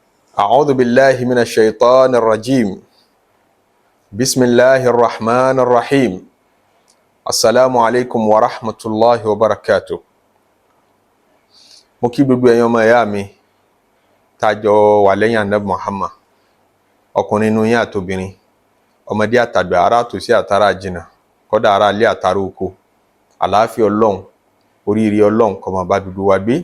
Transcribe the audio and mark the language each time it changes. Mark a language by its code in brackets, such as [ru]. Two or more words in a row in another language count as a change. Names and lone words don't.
[ar] أعوذ بالله من الشيطان الرجيم. بسم الله الرحمن الرحيم. السلام عليكم ورحمة الله وبركاته. [yo] Mo kí gbogbo ẹ̀yin ọmọ ìyá mi tájọ wà lẹ́yìn Ànábì Muhammad, ọkùnrin inú yín àtobìnrin, ọmọdé àtàgbà, ará tòsí àtàrà jìnnà, kódà ará ilé àtàrà oko. Àlàáfíà Ọlọ́run, oríire Ọlọ́run kó máa bá gbogbo wa gbé.